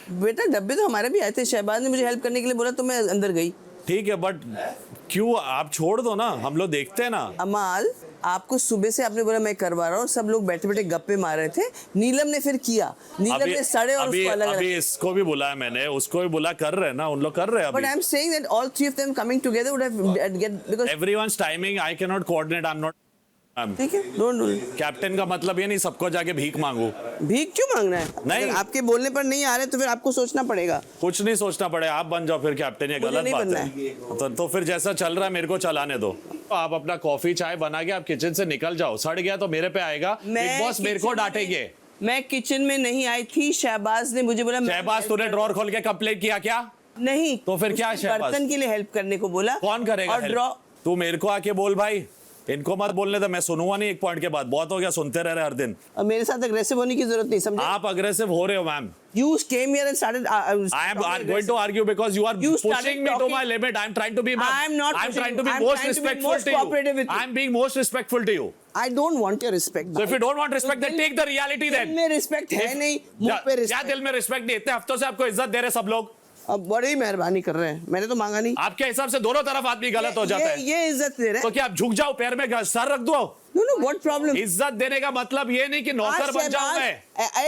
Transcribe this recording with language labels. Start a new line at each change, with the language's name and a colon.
Hindi: बेटा डब्बे तो हमारे भी आए थे, शहबाज ने मुझे हेल्प करने के लिए बोला तो मैं अंदर गई। ठीक है बट क्यों आप छोड़ दो ना, हम लोग देखते हैं ना। अमाल आपको सुबह से आपने बोला मैं करवा रहा हूँ, सब लोग बैठे बैठे गप्पे मार रहे थे, नीलम ने फिर किया, नीलम ने सड़े और उसको अलग अभी इसको भी बुलाया मैंने, उसको भी बुला, कर रहे हैं ना उन लोग, कर रहे हैं।
English: But I'm saying that all three of them coming together would have get because everyone's timing I cannot coordinate, I'm not।
Hindi: ठीक है,
English: Don't do.
Hindi: कैप्टन का मतलब ये नहीं सबको जाके भीख मांगू। भीख क्यों मांगना है? नहीं आपके बोलने पर नहीं आ रहे तो फिर आपको सोचना पड़ेगा। कुछ नहीं सोचना पड़ेगा, आप बन जाओ फिर कैप्टन, ये गलत बात है। तो फिर जैसा चल रहा है मेरे को चलाने दो। आप अपना कॉफी चाय बना के आप किचन से निकल जाओ, सड़ गया तो मेरे पे आएगा, बिग बॉस मेरे को डांटेंगे। मैं किचन में नहीं आई थी, शहबाज ने मुझे बोला। शहबाज तूने ड्रॉर खोल के कंप्लेंट किया क्या? नहीं। तो फिर क्या? शहबाज बर्तन के लिए हेल्प करने को बोला। कौन करेगा? तू मेरे को आके बोल भाई, इनको मत बोलने दो, मैं सुनूंगा नहीं एक पॉइंट के बाद, बहुत हो गया सुनते रह रहे हर दिन। अब मेरे साथ अग्रेसिव होने की जरूरत नहीं, समझे? आप अग्रेसिव हो रहे हो ma'am.
English: You came here and started. I am going to argue because you are pushing me to my limit. I am trying to be. I am not. I am trying to be most respectful to you. I am being most respectful to you. I don't want your respect. So if you don't want respect, then take the reality then.
Hindi: दिल में respect है नहीं, मुंह पे respect। क्या दिल में respect नहीं? इतने हफ्तों से आपको इज्जत दे रहे सब लोग। अब बड़ी मेहरबानी कर रहे हैं, मैंने तो मांगा नहीं। आपके हिसाब से दोनों तरफ आदमी गलत हो जाता है। ये इज्जत दे रहे हैं। तो क्या आप झुक जाओ, पैर में सर रख दो?
English: No, what problem?
Hindi: इज्जत देने का मतलब ये नहीं कि नौकर बन जाऊं मैं।